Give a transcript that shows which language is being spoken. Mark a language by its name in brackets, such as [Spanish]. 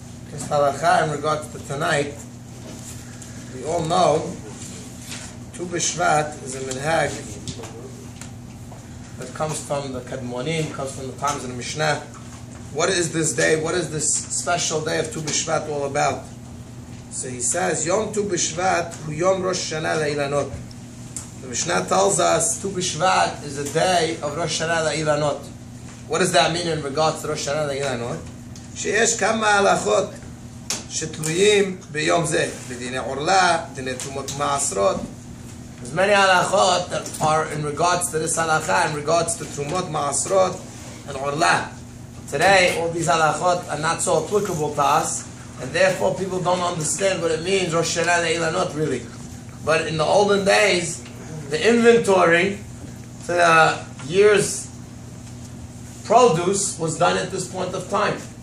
[English] This halakha in regards to tonight, we all know Tu B'Shvat is a minhag that comes from the Kadmonim, comes from the times of the Mishnah. What is this day? What is this special day of Tu B'Shvat all about? So he says, [Hebrew] Yom Tu B'Shvat hu Yom Rosh Hashanah La'ilanot. [English] The Mishnah tells us Tu B'Shvat is a day of Rosh Hashanah La'ilanot. What does that mean in regards to Rosh Hashanah La'ilanot? [Hebrew] שיש כמה הלכות שתלויים ביום זה, בדיני עורלה, דיני תרומות מעשרות. [English] There's many halachot that are in regards to this halakha, in regards to Trumot, Ma'asrot, and Orla. Today, all these halachot are not so applicable to us, and therefore people don't understand what it means, Rosh Hashanah Le'ilanot, really. But in the olden days, the inventory to the year's produce was done at this point of time.